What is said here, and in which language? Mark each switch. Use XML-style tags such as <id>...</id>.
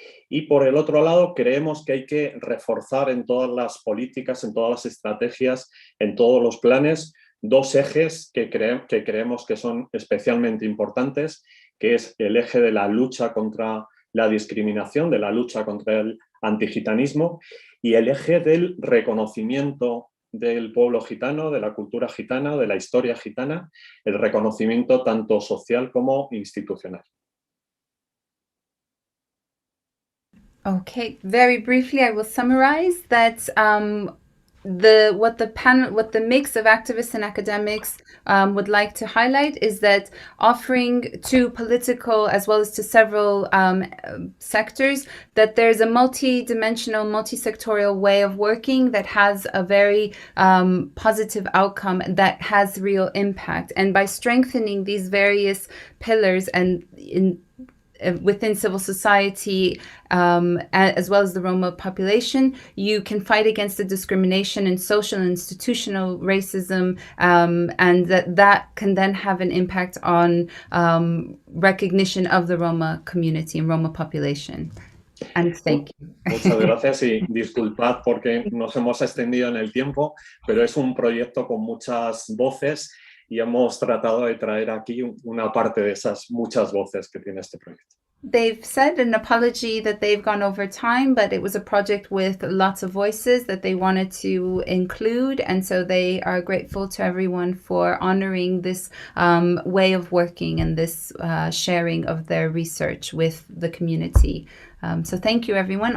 <es>Y por el otro lado, creemos que hay que reforzar en todas las políticas, en todas las estrategias, en todos los planes, dos ejes que creemos que son especialmente importantes, que es el eje de la lucha contra la discriminación, de la lucha contra el antigitanismo, y el eje del reconocimiento del pueblo gitano, de la cultura gitana, de la historia gitana, el reconocimiento tanto social como institucional.</es> <en>Okay, very briefly, I will summarize that what the mix of activists and academics would like to highlight is that offering to political as well as to several sectors that there's a multi-dimensional, multi-sectorial way of working that has a very positive outcome that has real impact. And by strengthening these various pillars and within civil society, as well as the Roma population, you can fight against the discrimination and social and institutional racism, and that can then have an impact on recognition of the Roma community and Roma population. And thank you.</en> <es>Muchas gracias y disculpad porque nos hemos extendido en el tiempo, pero es un proyecto con muchas voces y hemos tratado de traer aquí una parte de esas muchas voces que tiene este proyecto.</es> <en>They've said an apology that they've gone over time, but it was a project with lots of voices that they wanted to include, and so they are grateful to everyone for honoring this way of working and this sharing of their research with the community. So thank you, everyone.</en>